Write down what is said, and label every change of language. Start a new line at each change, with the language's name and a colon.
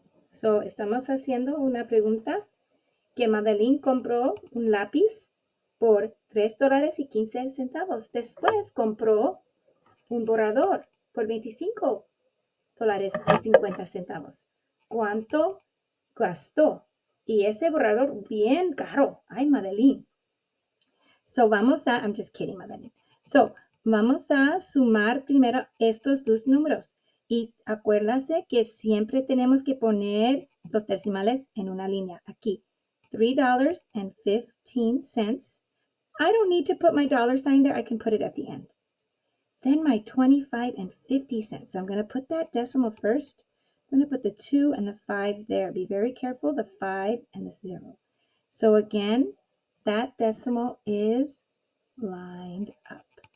Spanish: So, estamos haciendo una pregunta que Madeline compró un lápiz por $3.15. Después compró un borrador por $25.50. ¿Cuánto gastó? Y ese borrador bien caro. Ay, Madeline.
English: So, I'm just kidding, Madeline.
Spanish: So, vamos a sumar primero estos dos números. Y acuérdase que siempre tenemos que poner los decimales en una línea. Aquí, $3.15.
English: I don't need to put my dollar sign there. I can put it at the end. Then my 25 and 50 cents. So I'm going to put that decimal first. I'm going to put the 2 and the 5 there. Be very careful, the 5 and the 0. So again, that decimal is lined up.